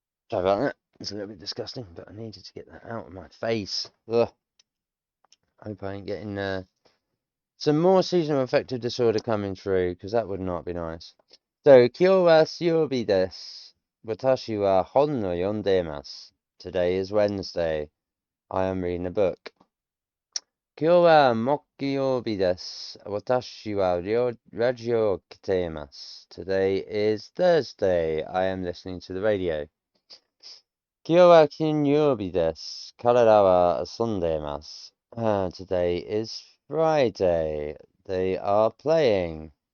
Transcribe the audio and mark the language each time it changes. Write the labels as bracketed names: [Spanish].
[English] Sorry about that. It's a little bit disgusting, but I needed to get that out of my face. Ugh. I hope I ain't getting some more seasonal affective disorder coming through, because that would not be nice. [Japanese] So, 今日は水曜日です。私は本を読んでいます。 [English] Today is Wednesday. I am reading a book. [Japanese] 今日は木曜日です。私はラジオを聞いています。 [English] Today is Thursday. I am listening to the radio. [Japanese] 今日は金曜日です。彼らは遊んでいます。 [English] Today is Friday. They are playing.